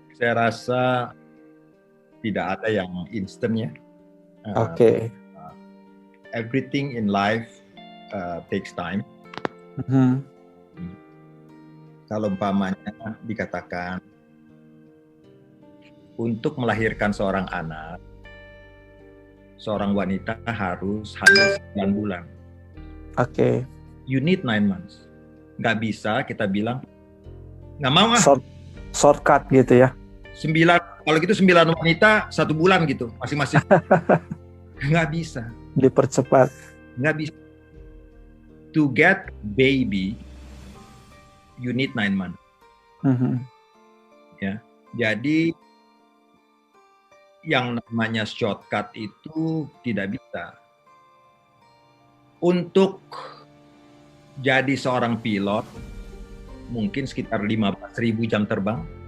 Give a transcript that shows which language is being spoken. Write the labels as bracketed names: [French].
[Indonesian] Saya rasa tidak ada yang instan ya. Oke. [English] Everything in life takes time. [Indonesian] Kalau umpamanya dikatakan untuk melahirkan seorang anak, seorang wanita harus hamil 9 bulan. Oke. [English] You need 9 months. [Indonesian] Nggak bisa kita bilang, nggak mau ah. Shortcut gitu ya. 9, kalau gitu 9 wanita 1 bulan gitu, masing-masing. Nggak bisa. Dipercepat. Nggak bisa. [English] To get baby, you need 9 months. [Indonesian] Ya, jadi yang namanya shortcut itu tidak bisa. Untuk jadi seorang pilot, mungkin sekitar 15.000 jam terbang.